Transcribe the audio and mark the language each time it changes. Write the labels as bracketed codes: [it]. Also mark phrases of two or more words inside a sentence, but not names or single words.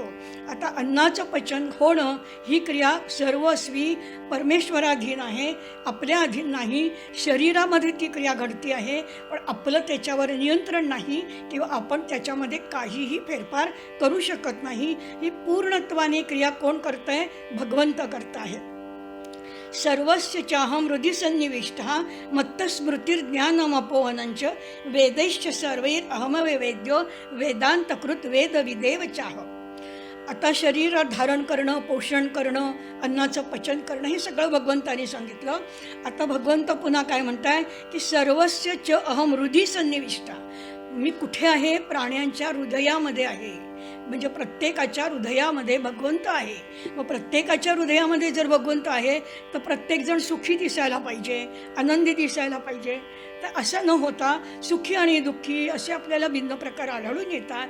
[mr] आता अन्नाचं पचन होणं ही क्रिया सर्वस्वी परमेश्वराधीन आहे, आपल्या अधीन नाही. शरीरामध्ये ती क्रिया घडती आहे, पण आपलं त्याच्यावर नियंत्रण नाही किंवा आपण त्याच्यामध्ये काहीही फेरफार करू शकत नाही. ही पूर्णत्वाने क्रिया कोण करत आहे? भगवंत करत आहे. [sa] सर्वस्य चाहम हृदि सन्निविष्टः मत्तस्मृतिर्ज्ञानमपोहनञ्च वेदैश्च सर्वैर अहमवेद्यो वेदांतकृत वेदविदेव चाह. [mr] आता शरीर धारण करणं, पोषण करणं, अन्नाचं पचन करणं हे सगळं भगवंताने सांगितलं. आता भगवंत पुन्हा काय म्हणताय की [sa] सर्वस्य च अहम हृदि सन्निविष्टा. [mr] मी कुठे आहे? प्राण्यांच्या हृदयामध्ये आहे. म्हणजे प्रत्येकाच्या हृदयामध्ये भगवंत आहे. मग प्रत्येकाच्या हृदयामध्ये जर भगवंत आहे तर प्रत्येकजण सुखी दिसायला पाहिजे, आनंदी दिसायला पाहिजे. तर असं न होता सुखी आणि दुःखी असे आपल्याला भिन्न प्रकार आढळून येतात.